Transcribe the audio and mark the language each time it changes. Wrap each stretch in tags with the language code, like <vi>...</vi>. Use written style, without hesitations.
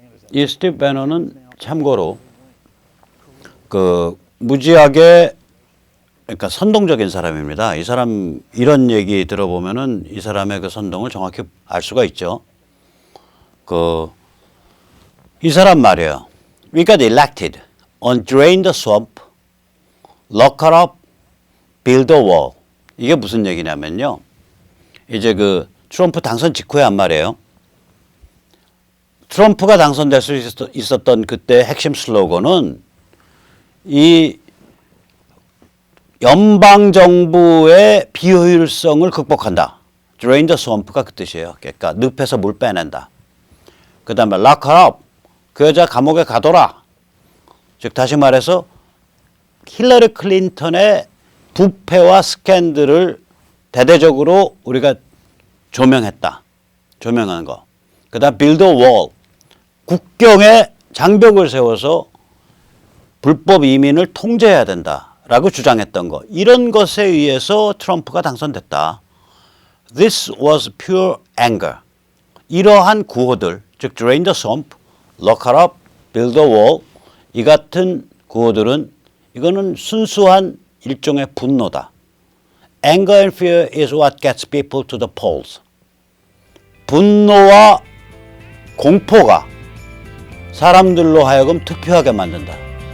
<ko>이 스티브 배넌은 참고로 무지하게 그러니까 선동적인 사람입니다. 이 사람 이런 얘기 들어보면은 이 사람의 그 선동을 정확히 알 수가 있죠. 이 사람 말이에요.</ko> <en>We got elected on drain the swamp, lock her up, build a wall.</en> <ko>이게 무슨 얘기냐면요. 이제 트럼프 당선 직후에 한 말이에요. 트럼프가 당선될 수 있었던 그때 핵심 슬로건은 이 연방정부의 비효율성을 극복한다.</ko> <en>Drain the swamp</en> <ko>가 그 뜻이에요. 그러니까 늪에서 물 빼낸다. 그 다음에</ko> <en>lock her up.</en> <ko>그 여자 감옥에 가둬라. 즉 다시 말해서 힐러리 클린턴의 부패와 스캔들을 대대적으로 우리가 조명했다. 조명한 거. 그 다음</ko> <en>build a wall.</en> <ko>국경에 장벽을 세워서 불법 이민을 통제해야 된다라고 주장했던 거. 이런 것에 의해서 트럼프가 당선됐다.</ko> <en>This was pure anger.</en> <ko>이러한 구호들, 즉</ko> <en>drain the swamp, lock her up, build a wall</en> <ko>이 같은 구호들은 이거는 순수한 일종의 분노다.</ko> <en>Anger and fear is what gets people to the polls.</en> <ko>분노와 공포가 사람들로 하여금 투표하게 만든다.</ko>